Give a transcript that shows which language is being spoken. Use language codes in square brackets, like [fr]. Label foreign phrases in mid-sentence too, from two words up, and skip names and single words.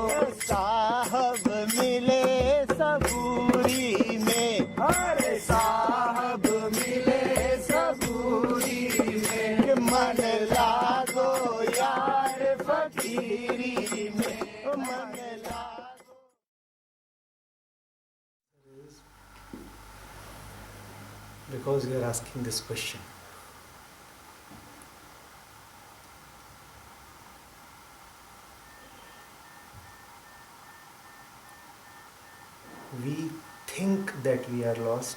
[hi] साहब मिले सबूरी में, अरे साहब मिले सबूरी में, मन लागो यार फकीरी में, मन लागो। [en] Because you are asking this question. We think that we are lost.